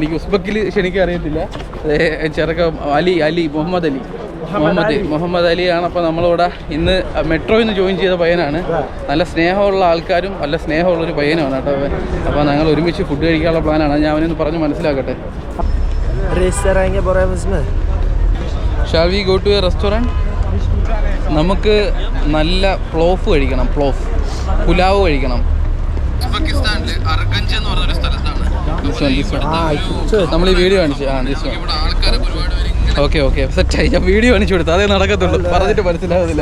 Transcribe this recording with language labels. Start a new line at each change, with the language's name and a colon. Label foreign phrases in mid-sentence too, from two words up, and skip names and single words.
Malayalam: എനിക്ക് ഉസ്ബക്കിൽ ക്ഷണിക്കാൻ അറിയത്തില്ല. ചെറുക്ക മുഹമ്മദ് അലിയാണ്. അപ്പോൾ നമ്മളിവിടെ ഇന്ന് മെട്രോയിൽ നിന്ന് ജോയിൻ ചെയ്ത പയ്യനാണ്. നല്ല സ്നേഹമുള്ള ആൾക്കാരും നല്ല സ്നേഹമുള്ളൊരു പയ്യനാണ് കേട്ടോ. അപ്പോൾ ഞങ്ങൾ ഒരുമിച്ച് ഫുഡ് കഴിക്കാനുള്ള പ്ലാനാണ്. ഞാൻ അവനൊന്ന് പറഞ്ഞ് മനസ്സിലാക്കട്ടെ.
Uzbek: Restaurant'a boramiz mi?
English: Shall we go to a restaurant?
Malayalam: നമുക്ക് നല്ല പ്ലോഫ് കഴിക്കണം. പുലാവ് കഴിക്കണം. ഉസ്ബെക്കിസ്ഥാനിൽ അർഗഞ്ച് എന്ന് പറഞ്ഞൊരു സ്ഥലത്താണ് നമ്മൾ ഈ വീഡിയോ കാണിച്ചു. ഇവിടെ ആൾക്കാരൊക്കെ ഒരുപാട് പേര്. ഓക്കെ സെറ്റായി. ഞാൻ വീഡിയോ കാണിച്ചു കൊടുത്തു, അതേ നടക്കത്തുള്ളൂ, പറഞ്ഞിട്ട് മനസ്സിലാകുന്നില്ല.